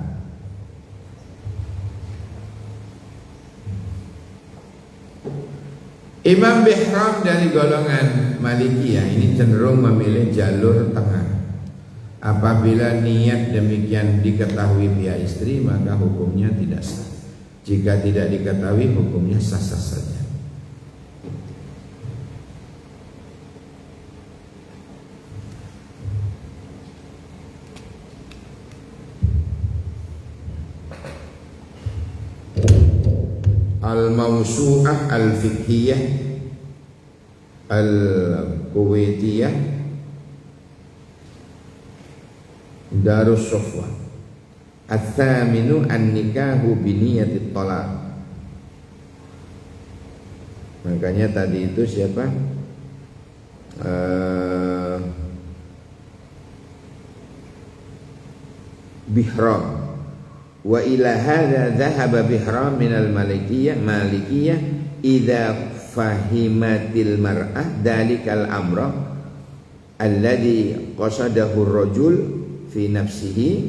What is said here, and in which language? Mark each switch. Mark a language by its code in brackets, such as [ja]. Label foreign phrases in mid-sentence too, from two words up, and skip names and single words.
[id] Imam Bihram dari golongan Malikiyah ini cenderung memilih jalur tengah. Apabila niat demikian diketahui pihak istri, maka hukumnya tidak sah. Jika tidak diketahui, hukumnya sah-sah saja. Al-Mawsu'ah Al-Fiqhiyah Al-Kuwaitiyah Darus Sofwa Al-Thaminu An-Nikahu Biniyatit Talaq. Makanya tadi itu siapa? Bihram. [ar] وإلى هذا ذهب بهرام من المالكية إذا فهمت المرأة ذلك الأمر الذي قصده الرجل في نفسه.